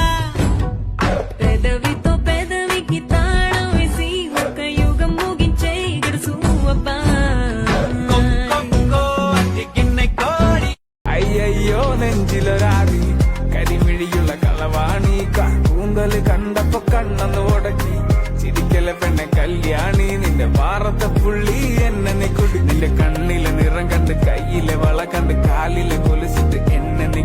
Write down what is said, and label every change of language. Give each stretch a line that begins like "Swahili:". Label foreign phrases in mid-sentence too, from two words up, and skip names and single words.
Telugu: పెదవితో పెదవికి తాళం వేసి ఒక యుగం ముగించే గడుసు అబ్బా గిన్నె కోడి
Malayalam: అయ్యయ్యో നെഞ്ചില രാതി കരിമിഴിയുള്ള കളവാണി കൂന്തല് കണ്ടപ്പോ കണ്ണന്ന് ഉടക്കി ചിരിക്കല പെണ്ണെ കല്യാണി നിന്റെ മാറത്തെ പുള്ളി എന്നെ കുടി നിന്റെ കണ്ണിലെ നിറം കണ്ട് കയ്യിലെ വള കണ്ട് കാലിലെ കൊലുസിട്ട് എന്നെ